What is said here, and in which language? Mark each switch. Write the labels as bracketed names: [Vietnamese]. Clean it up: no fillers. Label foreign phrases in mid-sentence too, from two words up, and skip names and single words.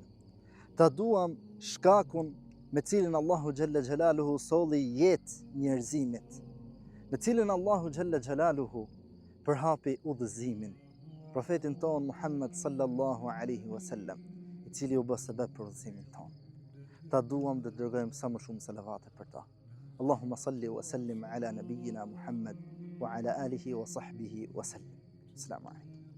[Albanian] Ta duam shkakun me cilin [Arabic] الله جل جلاله [Albanian] solli jetë njerëzimit, me cilin [Arabic] الله جل جلاله [Albanian] përhapi udhëzimin, profetin ton Muhammed [Arabic] صلى الله عليه وسلم, [Albanian] i cili u bë sebeb për udhëzimin ton. Ta duam dhe dërgojmë sa më shumë selavate për ta. [Arabic] اللهم صل وسلم على نبينا محمد وعلى آله وصحبه وسلم. السلام عليكم.